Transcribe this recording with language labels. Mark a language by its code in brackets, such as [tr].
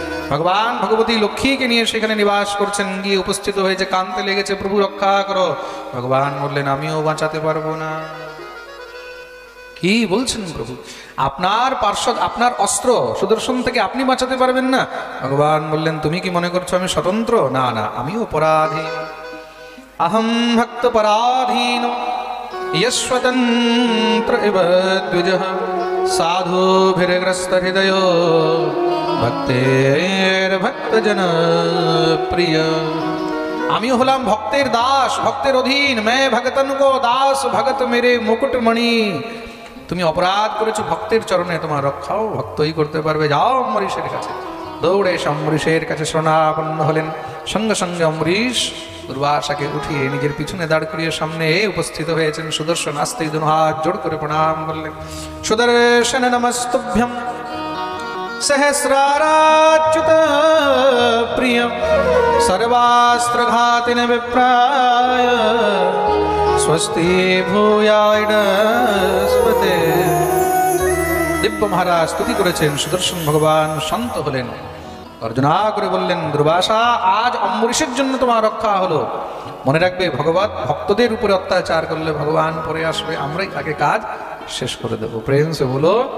[bn] ভগবান ভগবতী লক্ষ্মীকে নিয়ে সেখানে নিবাস করছেন, গিয়ে উপস্থিত হয়েছে, কানতে লেগেছে, প্রভু রক্ষা করো। ভগবান বললেন আমিও বাঁচাতে পারবো না। কি বলছেন প্রভু? আপনার পার্শ্বদ, আপনার অস্ত্র সুদর্শন থেকে আপনি বাঁচাতে পারবেন না? ভগবান বললেন তুমি কি মনে করছো আমি স্বতন্ত্র? না না, আমিও পরাধীন। [sa] अहम भक्त पराधीन यस्वतंत्र इव द्विजः साधुभिर्ग्रस्त हृदय भक्तेर भक्तजन प्रिय। [bn] আমি হলাম ভক্তের দাস, ভক্তের অধীন। [hi] मैं भगतन को दास, भगत मेरे मुकुटमणि। [bn] তুমি অপরাধ করেছো, ভক্তের চরণে তোমার রক্ষাও ভক্তই করতে পারবে। যাও অম্বরীশের কাছে। দৌড়ে অম্বরীশের কাছে শরণাপন্ন হলেন। সঙ্গে সঙ্গে অম্বরীশ দুর্বাসাকে উঠিয়ে নিজের পিছনে দাঁড় করিয়ে সামনে উপস্থিত হয়েছেন। সুদর্শন আস্তে দুনো হাত জোড় করে প্রণাম করলেন। [sa] সুদর্শন নমস্তুভ্যম सहस्राराच्युत प्रिय सर्वास्त्रघातिन विप्राय स्वस्ति भूयास्पते। [bn] দিব্য মহারাজ স্তুতি করেছেন। সুদর্শন ভগবান শান্ত হলেন, গর্জনা করে বললেন দুর্বাসা আজ অম্বরীশের জন্য তোমার রক্ষা হলো। মনে রাখবে ভগবত ভক্তদের উপরে অত্যাচার করলে ভগবান পরে আসবে, আমরাই তাকে কাজ শেষ করে দেবো। [hi] প্রেম সে বলো।